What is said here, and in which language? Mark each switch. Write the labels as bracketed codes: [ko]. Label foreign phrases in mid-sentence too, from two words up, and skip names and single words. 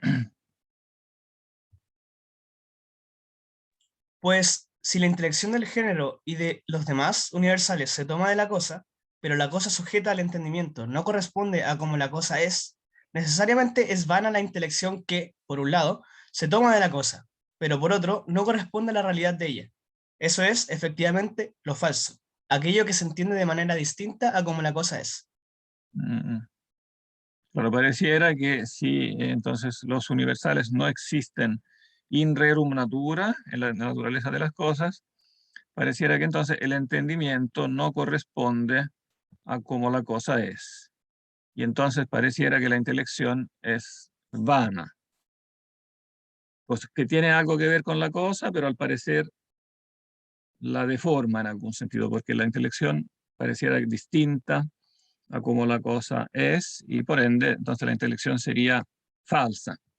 [es] Pues si la intelección del género y de los demás universales se toma de la cosa, pero la cosa sujeta al entendimiento no corresponde a como la cosa es, necesariamente es vana la intelección que, por un lado, se toma de la cosa, pero por otro, no corresponde a la realidad de ella. Eso es, efectivamente, lo falso, aquello que se entiende de manera distinta a como la cosa es. Pero pareciera que si entonces los universales no existen [la] in rerum natura, [es] en la naturaleza de las cosas, pareciera que entonces el entendimiento no corresponde a cómo la cosa es. Y entonces pareciera que la intelección es vana. Pues que tiene algo que ver con la cosa, pero al parecer la deforma en algún sentido, porque la intelección pareciera distinta a cómo la cosa es, y por ende, entonces la intelección sería falsa.